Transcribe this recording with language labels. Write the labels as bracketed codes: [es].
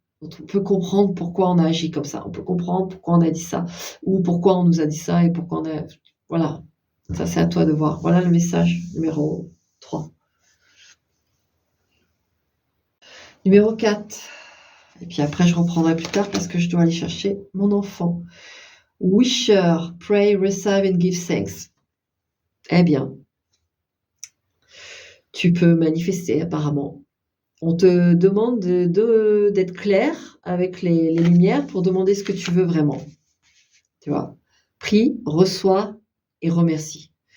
[fr] On peut comprendre pourquoi on a agi comme ça. On peut comprendre pourquoi on a dit ça ou pourquoi on nous a dit ça et pourquoi voilà. Ça, c'est à toi de voir. Voilà le message numéro 3. Numéro 4. Et puis après, je reprendrai plus tard parce que je dois aller chercher mon enfant. [en] Wisher, pray, receive and give thanks. [fr] Eh bien, tu peux manifester apparemment. On te demande d'être clair avec les lumières pour demander ce que tu veux vraiment. Tu vois, prie, reçois et remercie.